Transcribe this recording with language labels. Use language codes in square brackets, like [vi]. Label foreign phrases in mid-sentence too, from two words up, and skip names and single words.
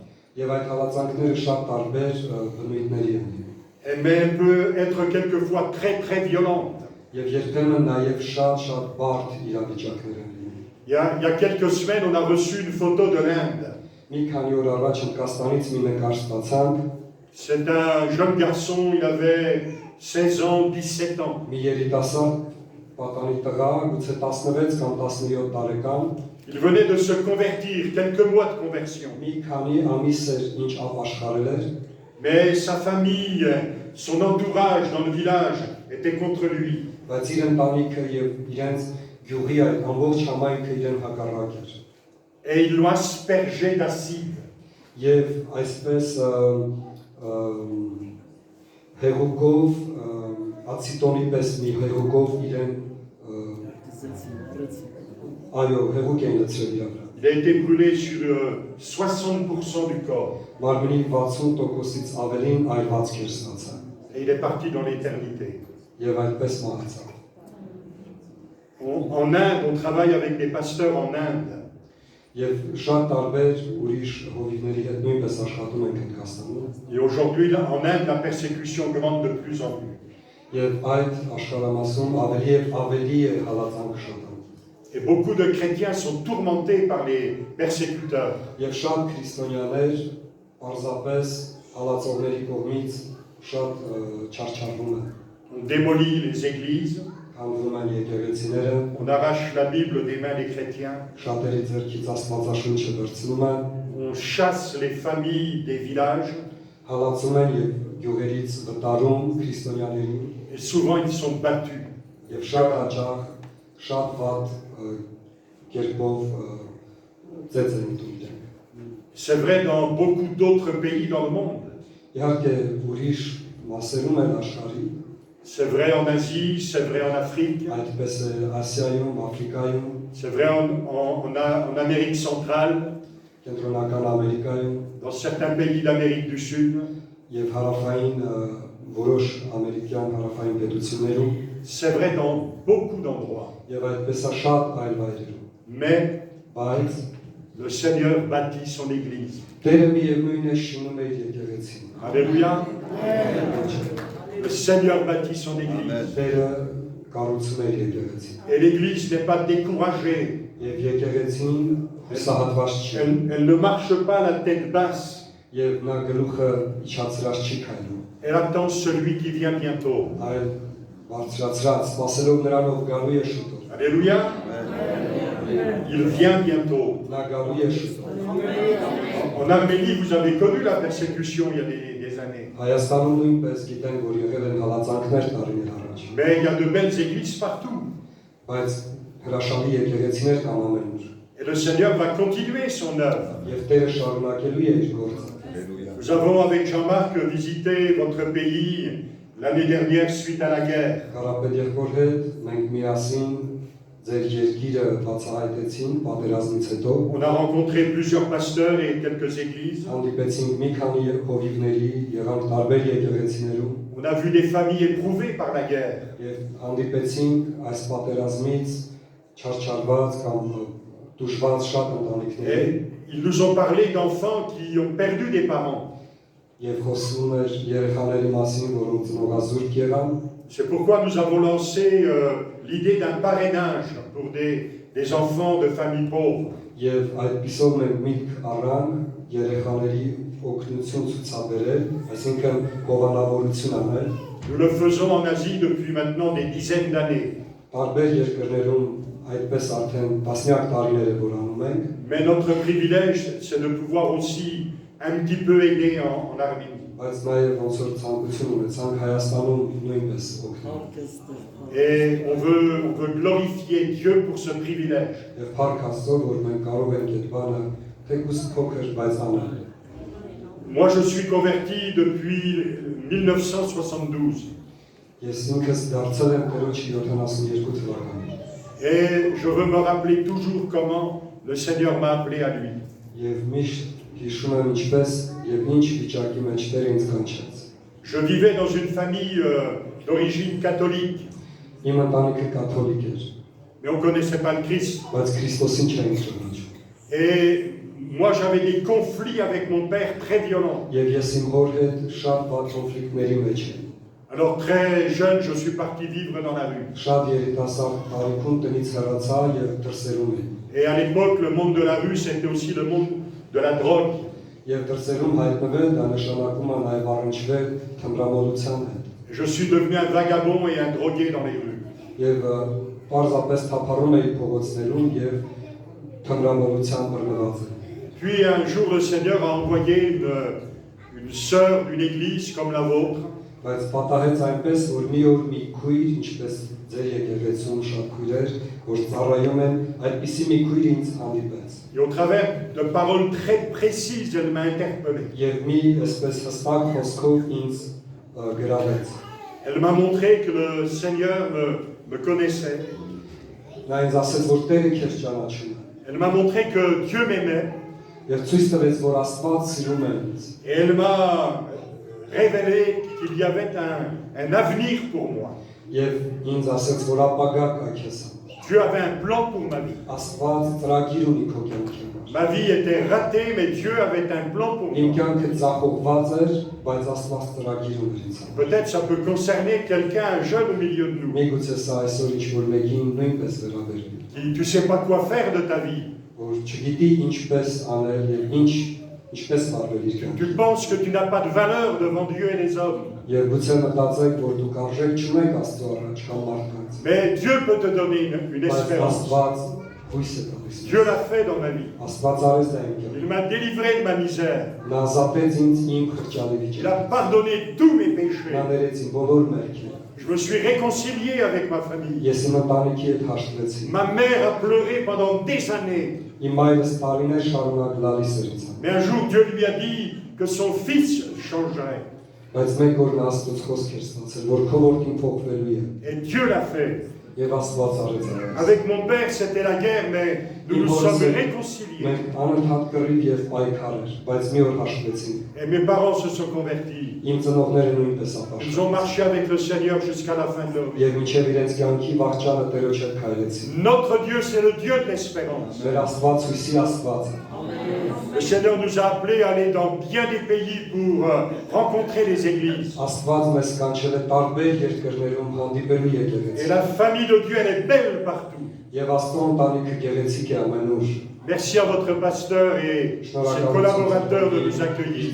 [fr] Mais elle peut être quelquefois très très violente. Il y a quelques semaines, on a reçu une photo de l'Inde. C'est un jeune garçon, il avait 16 ans, 17 ans. [hy] Մի երիտասարդ պատանի տղա, գուցե 16 կամ 17 տարեկան, [fr] Il venait de se convertir, quelques mois de conversion. [hy] մի քանի ամիս էր ինչ ապաշխարել էր, [fr] Mais sa famille, son entourage dans le village était contre lui. [hy] բայց իր ընտանիքը եւ իրենց գյուղի այդ ամբողջ համայնքը իրեն հակառակ էր։ [fr] Et ils l'ont aspergé d'acide. [hy] Եվ այսպես հեղուկով, ացիտոնի պես մի հեղուկով իրեն այո, հեղուկ էին լցրել իր վրա։ [fr] Il a été brûlé sur 60% du corps. [hy] Մարմնի 60%-ից ավելին այրվածք էր ստացել [fr] Et il est parti dans l'éternité. [hy] եւ այդպես մահացավ։ [fr] En Inde, on travaille avec des pasteurs en Inde. [hy] Եվ շատ տարբեր ուրիշ հովիվների հետ նույնպես աշխատում ենք Հնդկաստանում։ [fr] Et aujourd'hui, en Inde, la persécution augmente de plus en plus. [hy] Եվ այդ աշխարհամասում ավելի եւ ավելի է հալածանքը շատանում։ [fr] Et beaucoup de chrétiens sont tourmentés par les persécuteurs. [hy] Եվ շատ քրիստոնյաներ պարզապես հալածողների կողմից շատ չարչարվում են։ [fr] On démolit les églises, [hy] Հանվում են եկեղեցիները, [fr] on arrache la Bible des mains des chrétiens, [hy] շատերի ձեռքից Աստվածաշունչը վերցնում են, [fr] on chasse les familles des villages, [hy] հալածում են եւ գյուղերից վտարում քրիստոնյաներին [fr] et souvent ils sont battus. [hy] եւ շատ հաճախ շատ վատ կերպով ծեծ են ուտում իրենք։ [fr] C'est vrai dans beaucoup d'autres pays dans le monde. [hy] Իհարկե ուրիշ մասերում են աշխարհի, [fr] C'est vrai en Asie, c'est vrai en Afrique, [hy] այդպես է Ասիայում, Աֆրիկայում, [fr] c'est vrai en Amérique centrale, [hy] Կենտրոնական Ամերիկայում [fr] dans certains pays d'Amérique du Sud. [hy] եւ հարավային որոշ ամերիկյան հարավային պետություններում [fr] C'est vrai dans beaucoup d'endroits. [hy] եւ այդպես է շատ այլ վայրերում։ [fr] Mais [hy] Բայց [fr] le Seigneur bâtit son Église. [hy] Տերը միևնույն է շինում է իր եկեղեցին։ [fr] Alléluia. Le Seigneur bâtit son Église. [hy] Տերը կառուցում է իր եկեղեցին։ [fr] Et l'Église n'est pas découragée. [hy] Եվ եկեղեցին հուսահատված չի։ [fr] Elle ne marche pas la tête basse. [hy] Եվ նա գլուխը իջացրած չի քայլում։ [fr] Elle attend celui qui vient bientôt. [hy] Այլ բարձրացրած, սпасելով նրանով գալու է շուտով։ [fr] Alléluia. Il vient bientôt. [hy] Նա գալու է շուտով։ [fr] En Arménie, vous avez connu la persécution il y a des années. [hy] Հայաստանում նույնպես գիտեն, որ եղել են հալածանքներ տարիներ առաջ։ [fr] Mais il y a de belles églises partout. [hy] Բայց հրաշալի եկեղեցիներ կան ամենուր։ [fr] Et le Seigneur va continuer son œuvre. [hy] Եվ Տերը շարունակելու է իր գործը։ [fr] Nous avons avec Jean-Marc visité votre pays l'année dernière suite à la guerre. [hy] Կարապետ եղբոր հետ մենք միասին ձեր երկիրը բացահայտեցին պատերազմից հետո։ [fr] On a rencontré plusieurs pasteurs et quelques églises. [hy] Հանդիպեցինք մի քանի հովիվների, եղանք տարբեր եկեղեցիներում [fr] On a vu des familles éprouvées par la guerre. [hy] եւ հանդիպեցինք այս պատերազմից չարչարված կամ դժվար շատ ընտանիքների [fr] Et ils nous ont parlé d'enfants qui ont perdu des parents. [hy] եւ խոսում էր երեխաների մասին, որոնք ծնողազուրկ եղան [fr] C'est pourquoi nous avons lancé l'idée d'un parrainage pour des enfants de familles pauvres. [hy] եւ այդպիսով մենք միտք առանք երեխաների օգնություն ցուցաբերել, այսինքն հովանավորություն անել [fr] Nous le faisons en Asie depuis maintenant des dizaines d'années. [hy] տարբեր երկրներում այդպես արդեն տասնյակ տարիներ է որ անում ենք, [fr] Mais notre privilège, c'est de pouvoir aussi un petit peu aider en Arménie. [hy] բայց նաեւ ոնց որ ցանկություն ունեցանք Հայաստանում նույնպես օգնել։ [fr] Et on veut glorifier Dieu pour ce privilège. [hy] Եվ փառք Աստծո, որ մենք կարող ենք այդ բանը թեկուզ փոքր բայց անել։ [fr] Moi, je suis converti depuis 1972. [hy] Ես ինքս դարձել եմ Տերոջ 72 թվականին։ [fr] Et je veux me rappeler toujours comment le Seigneur m'a appelé à lui. [hy] Եվ միշտ հիշում եմ ինչպես եւ ինչ վիճակի մեջ Տերը ինձ կանչեց։ [fr] Je vivais dans une famille d'origine catholique, [hy] Իմ ընտանիքը կաթոլիկ էր, [fr] mais on ne connaissait pas le Christ. [hy] բայց Քրիստոսին չէին ճանաչում։ [fr] Et moi, j'avais des conflits avec mon père très violents. [hy] Եվ ես իմ հոր հետ շատ բաց կոնֆլիկտների մեջ եմ։ [fr] Alors très jeune, je suis parti vivre dans la rue. [hy] Շատ երիտասարդ տարիքում տնից հեռացա եւ դրսերում էի։ [fr] Et à l'époque, le monde de la rue, c'était aussi le monde de la drogue. [hy] Եվ դրսերում հայտնվել դա նշանակում է նաև առնչվել թմրամոլության հետ։ [fr] Je suis devenu un vagabond et un drogué dans les rues. [hy] Եվ պարզապես թափառում էի փողոցներում եւ թմրամոլության բռնված էի։ [fr] Puis un jour, le Seigneur a envoyé une sœur d'une église comme la vôtre [hy] Բայց պատահեց այնպես, որ մի օր մի քույր, ինչպես ձեր եկեղեցում շատ քույրեր, որ ծառայում են, այդպիսի մի քույր ինձ հանդիպեց։ [fr] et au travers de paroles très précises, elle m'a interpellé. [hy] Եվ մի այսպես հստակ խոսքով ինձ գրավեց։ [fr] Elle m'a montré que le Seigneur me connaissait. [hy] Նա ինձ ասեց, որ Տերը քեզ ճանաչում է։ [fr] Elle m'a montré que Dieu m'aimait. [hy] Եվ ցույց տվեց, որ Աստված սիրում է ինձ։ [fr] Et elle m'a révélé qu'il y avait un avenir pour moi. [hy] Եվ ինձ ասեց, որ ապագա կա քեզ համար։ [fr] Dieu avait un plan pour ma vie. [hy] Աստված ծրագիր ունի քո կյանքի համար։ [fr] Ma vie était ratée, mais Dieu avait un plan pour [hy] Իմ [fr] moi. [hy] կյանքը ձախողված էր, բայց Աստված ծրագիր ուներ ինձ համար։ [fr] Peut-être ça peut concerner quelqu'un, un jeune au milieu de nous, [hy] Միգուցե սա այսօր ինչ-որ մեկին նույնպես վերաբերվի։ [fr] qui tu sais pas quoi faire de ta vie. [hy] Որ չգիտի ինչպես անել եւ ինչպես վարվել իր կյանքը։ [fr] Tu penses que tu n'as pas de valeur devant Dieu et les hommes. [hy] Եվ գուցե մտածեք, որ դուք արժեք չունեք Աստծո առաջ կամ մարդկանց։ [fr] Mais Dieu peut te donner une [hy] Բայց [fr] espérance. [hy] Աստված հույս է տալիս։ [fr] Dieu l'a fait dans ma vie. [hy] Աստված արեց դա իմ կյանքում։ [fr] Il m'a délivré de ma misère. [hy] Նա ազատեց ինձ իմ խրճանի [fr] Il a [hy] վիճակից։ [fr] pardonné tous mes [hy] Նա [fr] péchés. [hy] ներեց իմ բոլոր մեղքերը։ [fr] Je me suis réconcilié avec ma famille. [hy] Ես իմ ընտանիքի հետ հաշտվեցի։ [fr] Ma mère a pleuré pendant des années. [hy] Իմ մայրս տարիներ շարունակ լալիս էր ինձ։ [fr] Mais un jour, Dieu lui a dit que son fils changerait. [hy] Բայց մեկ օր նա Աստծոց խոսք էր ստացել, որ քո որդին փոխվելու է։ [fr] Et Dieu l'a fait. [hy] Եվ Աստված արեց այն։ [fr] Avec mon père, c'était la guerre, mais nous nous sommes réconciliés. [hy] Մենք անընդհատ կռիվ եւ պայքար էր, բայց մի օր հաշտվեցինք։ [fr] Et mes parents se sont convertis. [hy] Իմ ծնողները նույնպես [fr] Ils [hy] ապաշխարեցին։ [fr] ont marché avec le Seigneur jusqu'à la fin de leur vie. [hy] Եվ մինչև իրենց կյանքի վաղճանը Տերոջ հետ քայլեցին։ [fr] Notre Dieu, c'est le Dieu de l'espérance. [hy] Մեր Աստված հույսի Աստված է։ [fr] Le Seigneur nous a appelés à aller dans bien des pays pour rencontrer les églises. [hy] Աստված մեզ կանչել է տարբեր երկրներում հանդիպելու [fr] Et [hy] եկեղեցի։ [fr] la famille de Dieu, elle est belle partout. [hy] Եվ Աստծո ընտանիքը գեղեցիկ է ամենուր։ [fr] Merci à votre pasteur et ses collaborateurs de nous accueillir.